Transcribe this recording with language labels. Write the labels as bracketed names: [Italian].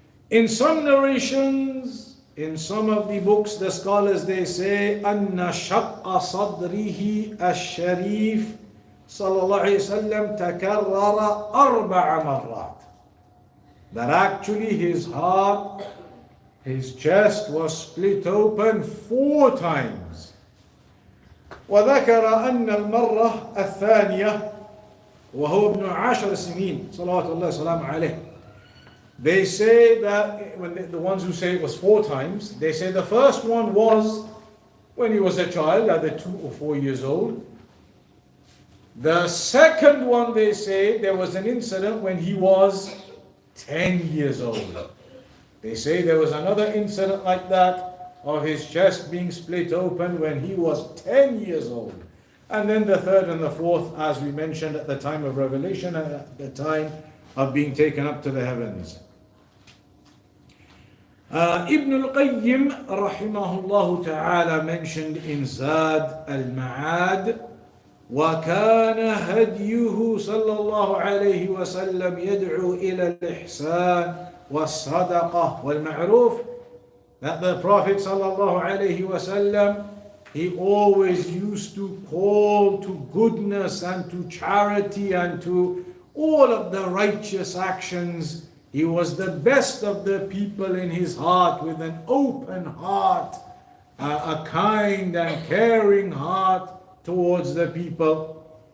[English] In some narrations, in some of the books, the scholars, they say, [Arabic] أَنَّ شَقَّ صَدْرِهِ الشَّرِيفِ sallallahu alayhi wasallam takarrara arba'a marrat. [English] That actually his heart, his chest was split open 4 times. [Arabic] وذكر أن المرة الثانية وهو ابن 10 سنين صلوات الله وسلام عليه. [English] They say that when the ones who say it was 4 times, they say the first one was when he was a child, either 2 or 4 years old. The second one, they say, there was an incident when he was 10 years old. They say there was another incident like that of his chest being split open when he was 10 years old. And then the third and the fourth, as we mentioned, at the time of revelation and at the time of being taken up to the heavens. Ibn al-Qayyim rahimahullah ta'ala mentioned in Zad al-Ma'ad, [Arabic] وكان هديه صلى الله عليه وسلم يدعو إلى الإحسان والصدقة والمعروف. [English] That the Prophet صلى الله عليه وسلم, he always used to call to goodness and to charity and to all of the righteous actions. He was the best of the people in his heart, with an open heart, a kind and caring heart towards the people.